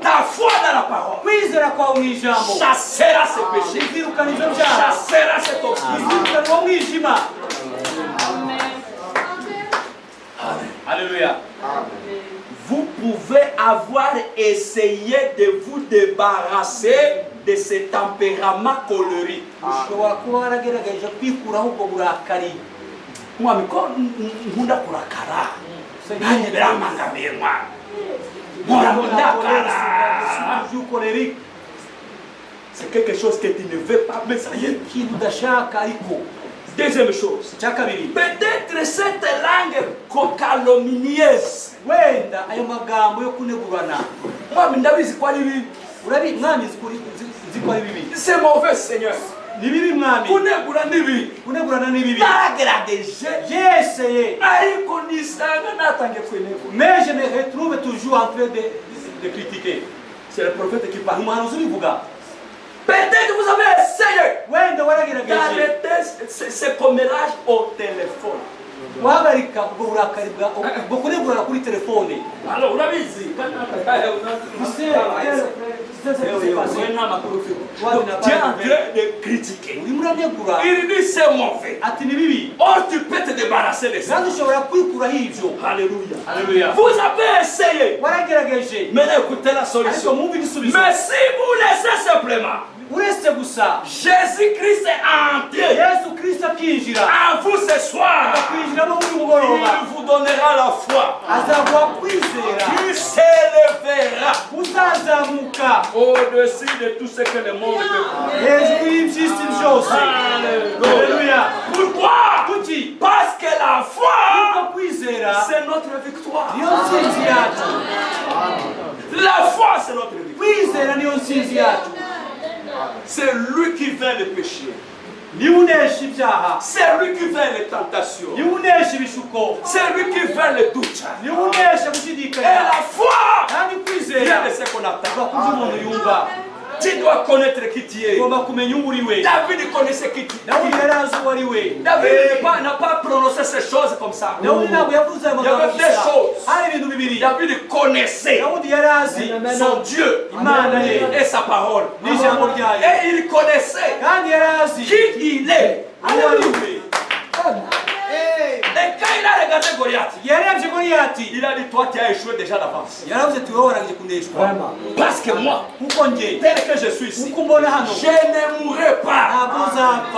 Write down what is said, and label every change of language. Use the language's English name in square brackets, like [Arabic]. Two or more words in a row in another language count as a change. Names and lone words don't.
[French] ta foi dans la parole [Kinyarwanda] kwizera kwawe mu ijambo [French] chassera ces péchés, [Rundi] bizirukana ivyo byaha, [French] chassera cette obscurité. [Rundi] bizirukana uwo mwijima. [French] Alléluia. Vous pouvez avoir essayé de vous débarrasser de ce tempérament colérique. [Kinyarwanda] Ushobora kuba waragerageza kwikuraho ubwo burakari. Mwami ko nkunda kurakara. Nanjye biramangamiye mwami. Mpora ndakara. [French] C'est quelque chose que tu ne veux pas, mais ça y est. [Kinyarwanda] Ikintu udashaka ariko. [French] Deuxième chose. [Kinyarwanda] Icya kabiri. [French] Peut-être cette langue calomnieuse. [Kinyarwanda] Wenda ayo magambo yo kunegurana. Mwami ndabizi ko ari bibi. Urabi mwami ziko ari bibi. [French] C'est mauvais Seigneur. [Kinyarwanda] Ni bibi mwami. Kunegura ni bibi. Kunegurana ni bibi. Nagerageje. Yeseye. Ariko nisanga natangiye kunegura. [French] Mais je me retrouve toujours en train de critiquer. C'est le prophète qui parle. [Kinyarwanda] Umuhanuzi ubivuga. [French] Peut-être vous avez essayé [Kinyarwanda] Wenda waragerageje. [French] d'arrêter ce commérage au téléphone. [Kinyarwanda] Wahagarika ubwo burakari bwo kunegurana kuri telefone. [French] Alors urabizi tu es en train de critiquer. [Kinyarwanda] Urimo uranegura. [French] Il dit c'est mauvais. [Kinyarwanda] Ati ni bibi. [French] Or tu peux te débarrasser de ça. [Rundi] Kandi ushobora kwikuraho ivyo. [French] Alléluia. Alléluia. Vous avez essayé. [Kinyarwanda] Waragerageje. [French] Mais écoutez la [Kinyarwanda] Ariko [French] solution. [Kinyarwanda] mwumve igisubizo. [French] Mais si vous laissez simplement [Kinyarwanda] Uretse gusa [French] Jésus-Christ est entré [Kinyarwanda] Yesu Kristo akinjira [French] en vous ce soir, [Kinyarwanda] akwinjiramo muri mugoroba, [French] il vous donnera la foi. [Kinyarwanda] azaguha kwizera, [French] Il s'élèvera [Kinyarwanda] uzazamuka [French] au-dessus de tout ce que le monde peut. [Kinyarwanda] hejuru y'iby'isi byose. [French] Alléluia. Pourquoi? [Kinyarwanda] Kuki? [French] Parce que la foi, [Kinyarwanda] Kuko kwizera [French] c'est notre victoire. [Kinyarwanda] niyo ntsinzi yacu. [French] La foi, c'est notre victoire. [Kinyarwanda] Kwizera niyo ntsinzi yacu. [French] C'est lui qui vainc le péché. [Kinyarwanda] Niwe unesha ibyaha, [French] C'est lui qui vainc les tentations. [Kinyarwanda] niwe unesha ibishuko, [French] C'est lui qui vainc les doutes. [Kinyarwanda] niwe unesha [French] Et [Kinyarwanda] gushidikanya. [French] la foi [Kinyarwanda] Kandi kwizera [French] vient de ce qu'on attend. [Kinyarwanda] kuva ku byo umuntu yumva. [French] Tu dois connaître qui tu es. [Kinyarwanda] Ugomba kumenya uwo uri we. [French] David connaissait qui tu es. [Kinyarwanda] Dawudi yari azi uwo ari we. [French] David n'a pas prononcé ces choses comme ça. [Kinyarwanda] Dawudi ntabwo yavuze ayo [French] Il y avait [Kinyarwanda] magambo [French] des [Kinyarwanda] gusa. [French] choses. [Kinyarwanda] Hari ibintu bibiri. [French] David connaissait [Kinyarwanda] Dawudi yari azi [French] son Dieu [Kinyarwanda] Imana ye [French] et sa parole. [Kinyarwanda] n'ijambo ryayo. [French] Et il connaissait [Kinyarwanda] Kandi yari azi [French] qui il est. [Kinyarwanda] uwo ari we. [French] Et quand il a regardé Goliath, [Kinyarwanda] Yarebye Goliyati. [French] il a dit toi tu as échoué déjà d'avance. [Kinyarwanda] Yaravuze ati wowe warangije kuneshwa. [French] Parce que moi, [Kinyarwanda] Kuko njye [French] tel que je suis ici, [Kinyarwanda] uko mbona hano [French] je ne mourrai pas [Kinyarwanda] ntabwo uzapfa.